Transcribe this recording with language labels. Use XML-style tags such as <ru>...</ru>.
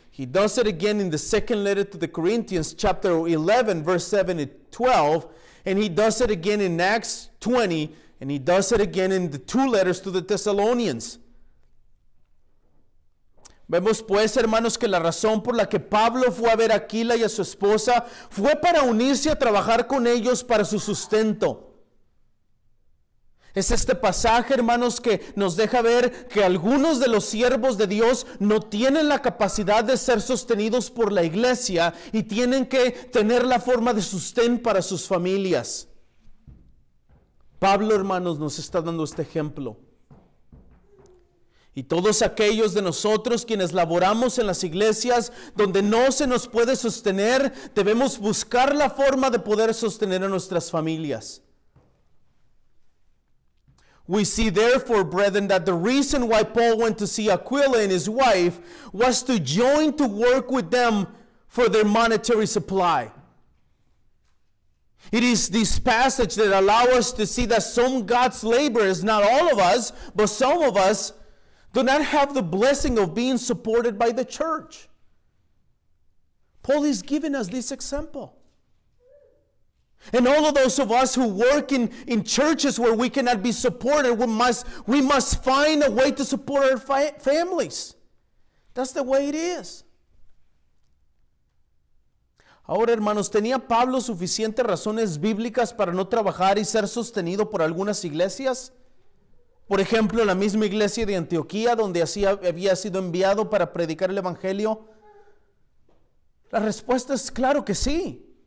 <en>He does it again in the second letter to the Corinthians, chapter 11, verse 7 to 12. And he does it again in Acts 20. And he does it again in the two letters to the Thessalonians.</en> <es>Vemos pues, hermanos, que la razón por la que Pablo fue a ver a Aquila y a su esposa fue para unirse a trabajar con ellos para su sustento. Es este pasaje, hermanos, que nos deja ver que algunos de los siervos de Dios no tienen la capacidad de ser sostenidos por la iglesia y tienen que tener la forma de sustento para sus familias. Pablo, hermanos, nos está dando este ejemplo. Y todos aquellos de nosotros quienes laboramos en las iglesias donde no se nos puede sostener, debemos buscar la forma de poder sostener a nuestras familias.</es> <en>We see therefore, brethren, that the reason why Paul went to see Aquila and his wife was to join to work with them for their monetary supply. It is this passage that allows us to see that some God's laborers, not all of us, but some of us, do not have the blessing of being supported by the church. Paul is giving us this example. And all of those of us who work in churches where we cannot be supported, we must find a way to support our families. That's the way it is.</en> <es>Ahora, hermanos, ¿tenía Pablo suficientes razones bíblicas para no trabajar y ser sostenido por algunas iglesias? Por ejemplo, la misma iglesia de Antioquía, donde había sido enviado para predicar el evangelio. La respuesta es claro que sí.</es>